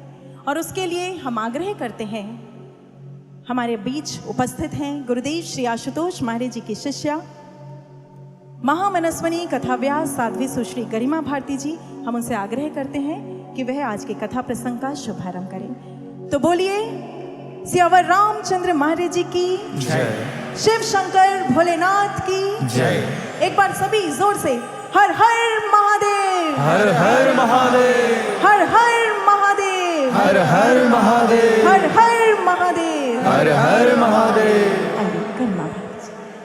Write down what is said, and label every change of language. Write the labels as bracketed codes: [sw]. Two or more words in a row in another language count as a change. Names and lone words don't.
[hi] और उसके लिए हम आग्रह करते हैं, हमारे बीच उपस्थित हैं गुरुदेव श्री आशुतोष महाराज जी की शिष्या महामनस्वनी कथाव्यास साध्वी सुश्री गरिमा भारती जी। हम उनसे आग्रह करते हैं कि वह आज के कथा प्रसंग का शुभारंभ करें। तो बोलिए सियावर रामचंद्र महाराज जी की जय। शिव शंकर भोलेनाथ की जय। एक बार सभी जोर से हर हर महादेव, हर हर महादेव, हर हर महादेव, हर हर महादेव, हर हर महादेव, हर हर महादेव। आइए गरिमा भारती जी।